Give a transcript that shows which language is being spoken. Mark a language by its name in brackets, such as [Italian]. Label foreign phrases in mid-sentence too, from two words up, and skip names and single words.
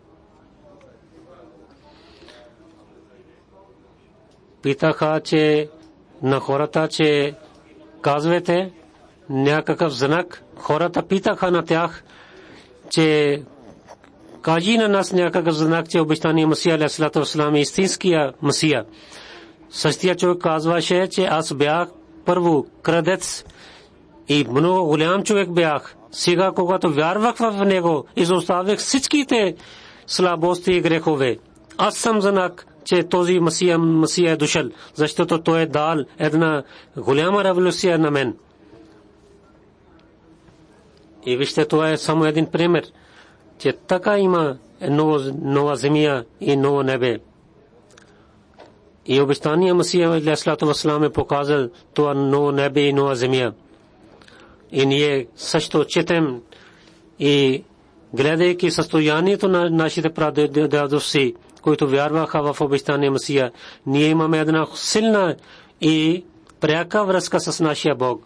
[Bulgarian] Питаха, че на хората, че казвате някакъв знак. Хората питаха на тях, че кажи на нас някакъв знак, че обещания Масия [Arabic] عليه وسلم [Bulgarian] е истинския Масия. Същия човек казваше, че аз бях първо крадец и много голям човек бях. Сега, когато вярвах в него, изоставих всичките слабости и грехове. Аз съм знак, че този Масия е дошъл, защото той е дал една голяма революция на мен. И вижте, това е само един пример, че така има нова земя и ново небе. И обещания Масия [Arabic] عليه وسلم [Bulgarian] е показал това ново небе и нова земя. И ние също четем и гледайки състоянието на нашите прадедовци, които вярваха в обещания Масия, ние имаме една силна и пряка връзка с нашия Бог.